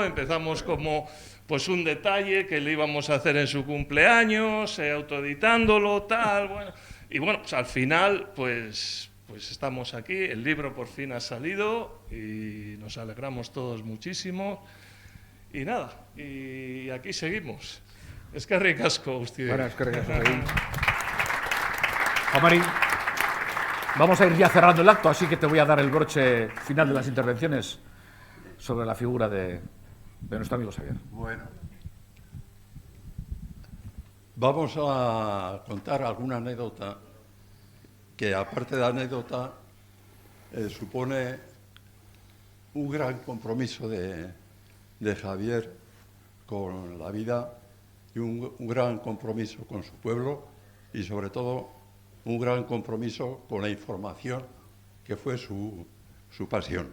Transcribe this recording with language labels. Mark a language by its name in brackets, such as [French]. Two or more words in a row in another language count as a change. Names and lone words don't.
[Spanish] Empezamos como pues un detalle que le íbamos a hacer en su cumpleaños, autoeditándolo, tal, bueno. Y bueno, pues al final, pues estamos aquí, el libro por fin ha salido y nos alegramos todos muchísimo. Y nada, y aquí seguimos. [Basque] Eskerrik asko, guztioi. Bueno, eskerrik asko. [Spanish] Juan Marín, vamos a ir ya cerrando el acto, así que te voy a dar el broche final de las intervenciones sobre la figura de nuestro amigo Xavier. Bueno, vamos a contar alguna anécdota que, aparte de anécdota, supone un gran compromiso de Javier con la vida y un gran compromiso con su pueblo y, sobre todo, un gran compromiso con la información, que fue su pasión.